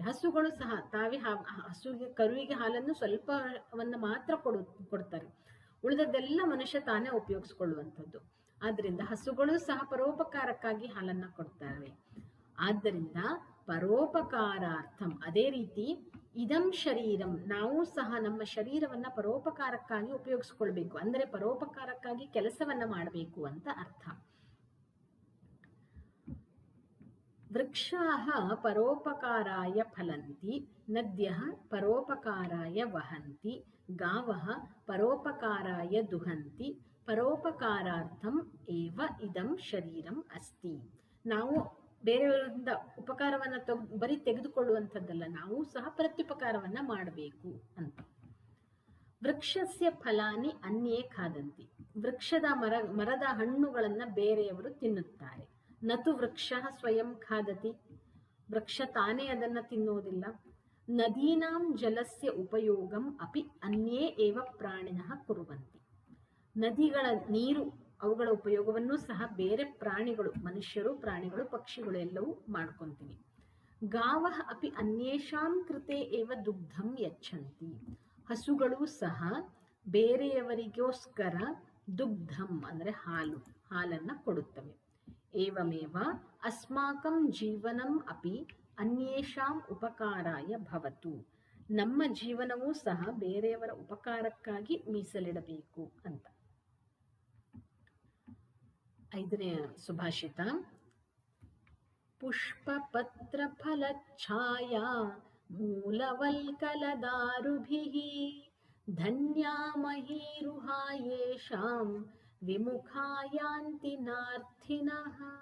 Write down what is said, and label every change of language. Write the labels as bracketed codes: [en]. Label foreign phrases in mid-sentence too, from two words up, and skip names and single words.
[kn] ಹಸುಗಳು ಸಹ ತಾವೇ ಹಸುವಿಗೆ, ಕರುವಿಗೆ ಹಾಲನ್ನು ಸ್ವಲ್ಪವನ್ನ ಮಾತ್ರ ಕೊಡ್ತಾರೆ, ಉಳಿದದ್ದೆಲ್ಲ ಮನುಷ್ಯ ತಾನೇ ಉಪಯೋಗಿಸ್ಕೊಳ್ಳುವಂಥದ್ದು. ಆದ್ರಿಂದ ಹಸುಗಳು ಸಹ ಪರೋಪಕಾರಕ್ಕಾಗಿ ಹಾಲನ್ನ ಕೊಡ್ತವೆ. ಆದ್ದರಿಂದ ಪರೋಪಕಾರಾರ್ಥಂ, ಅದೇ ರೀತಿ [sa] ಇದಂ ಶರೀರಂ, [kn] ನಾವು ಸಹ ನಮ್ಮ ಶರೀರವನ್ನ ಪರೋಪಕಾರಕ್ಕಾಗಿ ಉಪಯೋಗಿಸ್ಕೊಳ್ಬೇಕು, ಅಂದರೆ ಪರೋಪಕಾರಕ್ಕಾಗಿ ಕೆಲಸವನ್ನ ಮಾಡಬೇಕು ಅಂತ ಅರ್ಥ. [sa] ವೃಕ್ಷಾಃ ಪರೋಪಕಾರಾಯ ಫಲಂತಿ ನದ್ಯಃ ಪರೋಪಕಾರಾಯ ವಹಂತಿ ಗಾವಃ ಪರೋಪಕಾರಾಯ ದುಹಂತಿ ಪರೋಪಕಾರಾರ್ಥಂ ಏವ ಇದಂ ಶರೀರಂ ಅಸ್ತಿ. [kn] ನಾವು ಬೇರೆಯವರಿಂದ ಉಪಕಾರವನ್ನ ಬರೀ ತೆಗೆದುಕೊಳ್ಳುವಂಥದ್ದಲ್ಲ, ನಾವು ಸಹ ಪ್ರತ್ಯುಪಕಾರವನ್ನ ಮಾಡಬೇಕು ಅಂತ. [sa] ವೃಕ್ಷಸ್ಯ ಫಲಾನಿ ಅನ್ಯೇ ಖಾದಂತಿ, [kn] ವೃಕ್ಷದ ಮರದ ಹಣ್ಣುಗಳನ್ನ ಬೇರೆಯವರು ತಿನ್ನುತ್ತಾರೆ. [sa] ನತು ವೃಕ್ಷ ಸ್ವಯಂ ಖಾದತಿ, [kn] ವೃಕ್ಷ ತಾನೇ ಅದನ್ನ ತಿನ್ನುವುದಿಲ್ಲ. [sa] ನದೀನಾಂ ಜಲಸ್ಯ ಉಪಯೋಗಂ ಅಪಿ ಅನ್ಯೇ ಏವ ಪ್ರಾಣಿನಃ ಕುರುವಂತಿ, [kn] ನದಿಗಳ ನೀರು ಅವುಗಳ ಉಪಯೋಗವನ್ನು ಸಹ ಬೇರೆ ಪ್ರಾಣಿಗಳು, ಮನುಷ್ಯರು, ಪ್ರಾಣಿಗಳು, ಪಕ್ಷಿಗಳು ಎಲ್ಲವೂ ಮಾಡ್ಕೊಂತೀವಿ. [sa] ಗಾವಃ ಅಪಿ ಅನ್ಯೇಷಾಂ ಕೃತೆ ಏವ ದುಗ್ಧಂ ಯಚ್ಛಂತಿ, [kn] ಹಸುಗಳು ಸಹ ಬೇರೆಯವರಿಗೋಸ್ಕರ ದುಗ್ಧಂ ಅಂದ್ರೆ ಹಾಲನ್ನ ಕೊಡುತ್ತವೆ. [sa] ಏವಮೇವ ಅಸ್ಮಾಕಂ ಜೀವನಂ ಅಪಿ ಅನ್ಯೇಷಾಂ ಉಪಕಾರಾಯ ಭವತು, [kn] ನಮ್ಮ ಜೀವನವೂ ಸಹ ಬೇರೆಯವರ ಉಪಕಾರಕ್ಕಾಗಿ ಮೀಸಲಿಡಬೇಕು ಅಂತ. 5ನೇ ಸುಭಾಷಿತ. [sa] पुष्पपत्रफलच्छाया मूलवल्कलदारुभिः धन्या महीरुहा येषां विमुखा यान्ति नार्थिनः।